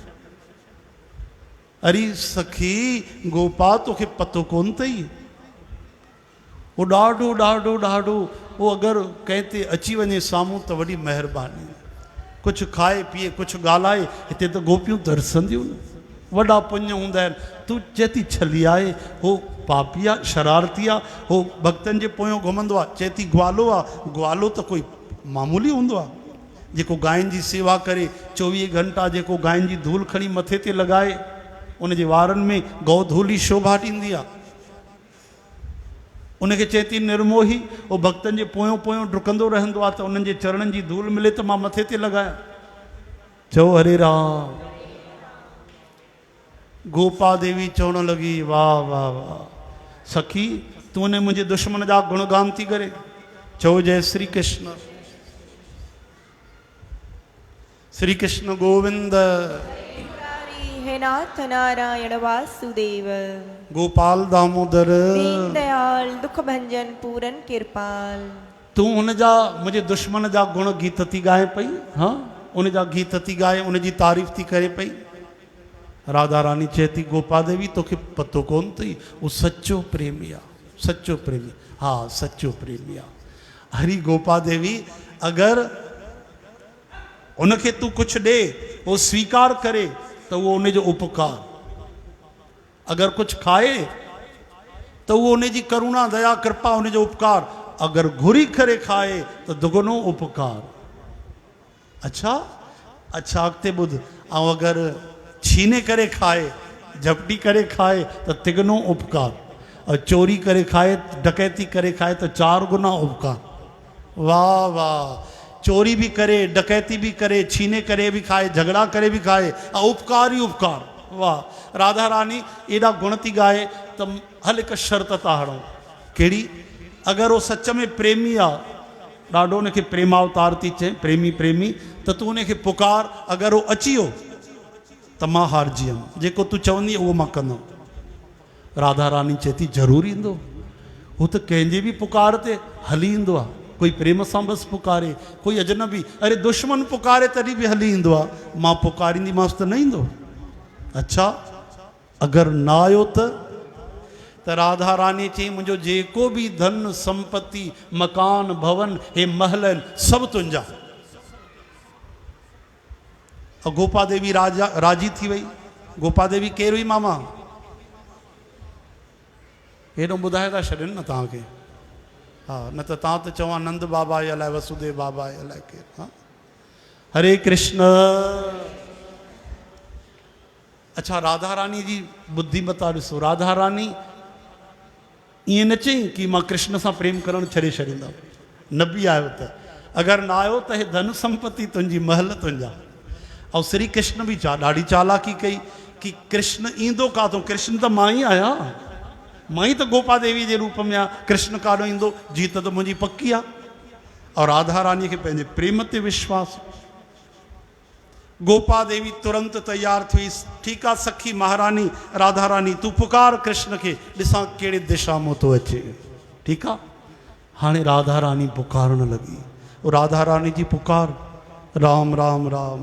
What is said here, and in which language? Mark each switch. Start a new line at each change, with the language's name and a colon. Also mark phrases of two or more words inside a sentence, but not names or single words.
Sindhi: अरे सखी गोपा तोखे पतो कोन अथई, वो ॾाढो ॾाढो ॾाढो वो अगरि कंहिं ते अची वञे साम्हूं त वॾी महिरबानी, कुझु खाए पीए, कुझु ॻाल्हाए। हिते त गोपियूं तरसंदियूं न, वॾा पुञ हूंदा आहिनि। तूं चए थी छली आहे, हो पापी आहे, शरारती आहे, हो भक्तनि जे पोयों घुमंदो आहे। चए थी ग्वालो आहे, ग्वालो त कोई मामूली हूंदो आहे जेको गांयुनि जी सेवा करे, 24 घंटा जेको गांयुनि जी धूल खणी मथे ते लॻाए, उनजे वारनि में गौधूली शोभा ॾींदी आहे। उनखे चए थी निर्मोही, उहो भक्तनि जे पोयों पोयों डुकंदो रहंदो आहे त उन्हनि जे चरणनि जी धूल मिले त मां मथे ते लॻायां। चओ हरे राम। गोपा देवी चवण लॻी वाह वाह वाह सखी, तूं ने मुंहिंजे दुश्मन जा गुणगान थी करे। चओ जय श्री कृष्ण। श्री कृष्ण गोविंद। हे नाथ नारायण वासुदेव। गोपाल दामोदर। दीन दयाल दुख भंजन पूरन कृपाल। तू हुन जा मुंहिंजे दुश्मन जा गुण गीत थी ॻाए पई, हाँ उन जा गीत थी ॻाए, उन जी तारीफ़ थी करे पई। राधा रानी चए थी गोपा देवी तोखे पतो कोन अथई, वो सच्चो प्रेमी आहे, सच्चो प्रेमी। हाँ सच्चो प्रेमी आहे। हरी गोपा देवी, अगरि उनखे तूं कुझु ॾे, वो स्वीकार करे त उहो उनजो उपकार, अगरि कुझु खाए त उहो उनजी करुणा दया कृपा उनजो उपकार, अगरि घुरी करे खाए त दुगनो उपकार। अच्छा अच्छा अॻिते ॿुध, ऐं अगरि छीने करे खाए, झपटी करे खाए त तिगनो उपकार। और चोरी करे खाए, डकैती करे खाए तो 4 गुना उपकार। वाह वाह, चोरी भी करे, डकैती भी करे, छीने करे भी खाए, झगड़ा करे भी खाए, और उपकार ही उपकार। वाह, राधा रानी एॾा गुण थी गाए त हल हिकु शर्त था हणूं। कहिड़ी? अगरि वो सच में प्रेमी आहे, ॾाढो उनखे प्रेमावतार थी चए, प्रेमी प्रेमी, त तूं उनखे पुकार, अगरि वो अची वियो त मां हारजी वियुमि, जेको तूं चवंदी उहो मां कंदुमि। राधा रानी चए थी ज़रूरु ईंदो, हू त कंहिंजे बि पुकार ते हली ईंदो आहे। कोई प्रेम सां बसि पुकारे, कोई अजनबी, अरे दुश्मन पुकारे तॾहिं बि हली ईंदो आहे, मां पुकारींदीमांसि त न ईंदो। अच्छा, अगरि न आयो त राधा रानी चई मुंहिंजो जेको बि धन संपत्ति, मकान भवन, हे महल आहिनि, सभु तुंहिंजा। और गोपा देवी राजी थी वई। गोपा देवी केरु हुई मामा? हेॾो ॿुधाए था छॾनि न तव्हांखे। हा, न त तव्हां त चवां नंद बाबा आहे अलाए वसुदेव बाबा आहे अलाए केरु। हा, हरे कृष्ण। अच्छा, राधा रानी जी बुद्धिमता ॾिसो। राधा रानी ईअं न चई कि मां कृष्ण सां प्रेम करणु छॾे छॾींदमि, न बि आयो त, अगरि न आयो त हे धन संपत्ति तुंहिंजी, महल तुंहिंजा। ऐं श्री कृष्ण बि ॾाढी चालाकी कई कि कृष्ण ईंदो काथों? कृष्ण त मां ई आहियां, मां ई त गोपा देवी जे रूप में आहियां, कृष्ण काॾो ईंदो? जीत त मुंहिंजी पकी आहे। और राधा रानीअ खे पंहिंजे प्रेम ते विश्वास। गोपा देवी तुरंत तैयार थी। ठीकु आहे सखी महारानी राधा रानी, तूं पुकार कृष्ण खे, ॾिसां कहिड़े दिशा मां थो अचे। ठीकु आहे, हाणे राधा रानी पुकारण लॻी। राधा रानी जी पुकार, राम राम राम।